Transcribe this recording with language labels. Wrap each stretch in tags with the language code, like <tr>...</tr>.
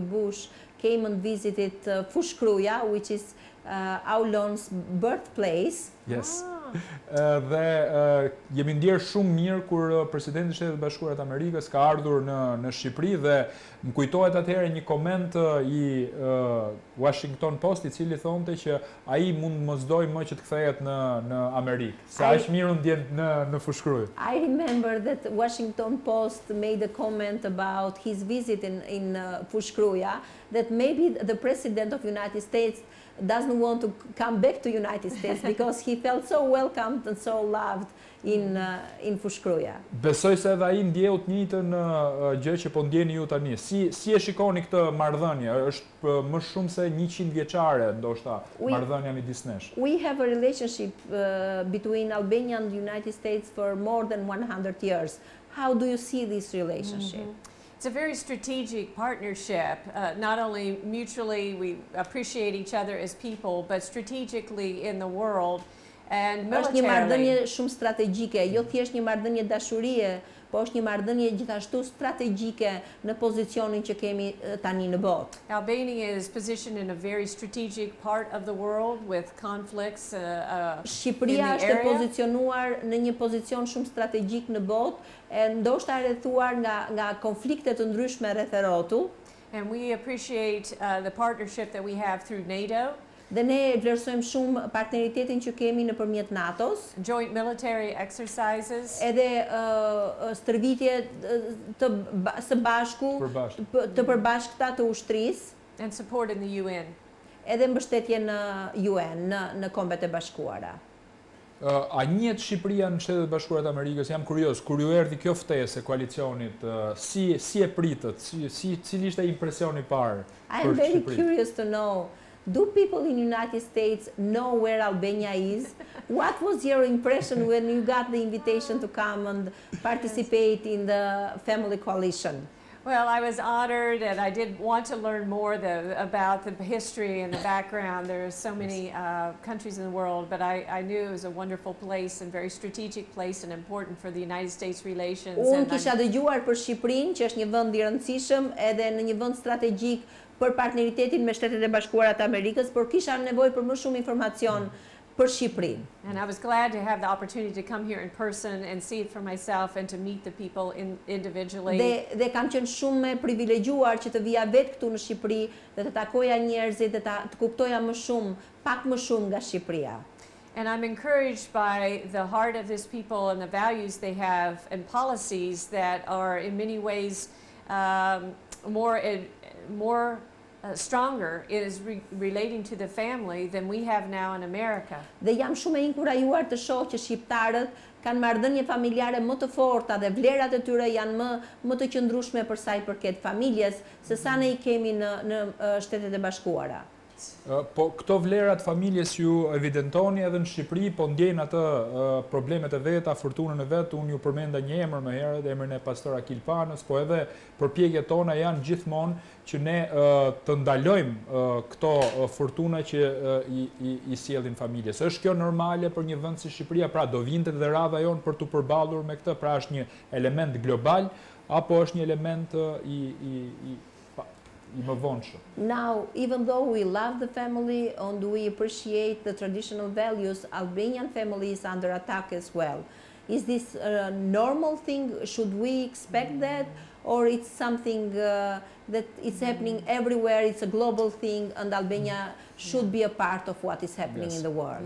<en>Bush, came and visited Fushkruja, which is Aulon's birthplace. Yes.</en> <sq>Dhe jemi ndjerë shumë mirë kur presidenti i Shtetit Bashkuar të Amerikës ka ardhur në Shqipëri dhe më kujtohet atëherë një koment i Washington Post i cili thonte që ai mund mos doj më që të kthehet në Amerikë, se aq mirë ndjen në Fushkruj.</sq> <en>I remember that Washington Post made a comment about his visit in Fushkruja, that maybe the president of United States doesn't want to come back to United States because he felt so welcomed and so loved in Fushkruja.</en> <sq>Besoj se edhe ai ndjeu të njëjtën gjë që po ndjeni ju tani. Si e shikoni këtë marrëdhënie? Është më shumë se 100 vjeçare ndoshta marrëdhënia midis nesh.</sq> <en>We have a relationship between Albania and the United States for more than 100 years. How do you see this relationship? It's a very strategic partnership. Not only mutually we appreciate each other as people, but strategically in the world and militarily.</en> <sq>Është një marrëdhënie shumë strategjike, jo thjesht një marrëdhënie dashurie, po është një marrëdhënie gjithashtu strategjike në pozicionin që kemi tani në botë.</sq> <en>Albania is positioned in a very strategic part of the world with conflicts</en> <sq>Shqipëria është pozicionuar në një pozicion shumë strategjik në botë, e ndoshta rrethuar nga konflikte të ndryshme rreth e rrotull.</sq> <en>And we appreciate the partnership that we have through NATO.</en> <sq>Dhe ne vlerësojmë shumë partneritetin që kemi nëpërmjet NATO-s.</sq> <en>Joint military exercises.</en> <sq>Edhe stërvitje së bashku, të përbashkëta të ushtrisë.</sq> <en>And support in the UN.</en> <sq>Edhe mbështetje në UN, në Kombet e Bashkuara. A njihet Shqipëria në Shtetet Bashkuara të Amerikës? Jam kurioz, kur ju erdhi kjo ftesë e koalicionit, si e pritët? Cili ishte impresioni i parë</sq> <en>I am very curious to know. Do people in the United States know where Albania is? What was your impression when you got the invitation to come and participate in the family coalition? Well, I was honored and I did want to learn more about the history and the background. There are so many countries in the world, but I knew it was a wonderful place and very strategic place and important for the United States relations.</en> <sq>Unë kisha dëgjuar për Shqipërinë, që është një vend i rëndësishëm edhe në një vend strategjik për partneritetin me Shtetet e Bashkuara të Amerikës, por kisha nevojë për më shumë informacion për Shqipërinë.</sq> <en>And I was glad to have the opportunity to come here in person and see it for myself and to meet the people individually.</en> <sq>Dhe kam qenë shumë e privilegjuar që të vija vetë këtu në Shqipëri dhe të takoja njerëzit dhe të kuptoja më shumë, pak më shumë nga Shqipëria.</sq> <en>And I'm encouraged by the heart of these people and the values they have and policies that are in many ways more stronger is relating to the family than we have now in America.</en> <sq>Dhe jam shumë e inkurajuar të shoh që shqiptarët kanë marrëdhënie familjare më të forta dhe vlerat e tyre janë më të qëndrueshme për sa i përket familjes se sa ne i kemi në Shtetet e Bashkuara.</sq> <en>facts.</en> <sq>Po këto vlerat familjes ju evidentoni edhe në Shqipëri, po ndjejnë atë problemet e veta, fortunën e vetë, unë ju përmenda një emër më herët, emrin e pastor Akil Panës, po edhe përpjekjet tona janë gjithmonë që ne të ndalojmë këto fortuna që i sjellin familjes. Është kjo normale për një vend si Shqipëria, pra do vinte dhe radha jonë për të përballur me këtë, pra është një element global apo është një element i më vonshëm?</sq> <en>Now, even though we love the family and we appreciate the traditional values, Albanian family is under attack as well. Is this a normal thing? Should we expect that? Or it's something that is happening everywhere, it's a global thing, and Albania should be a part of what is happening in the world?</en>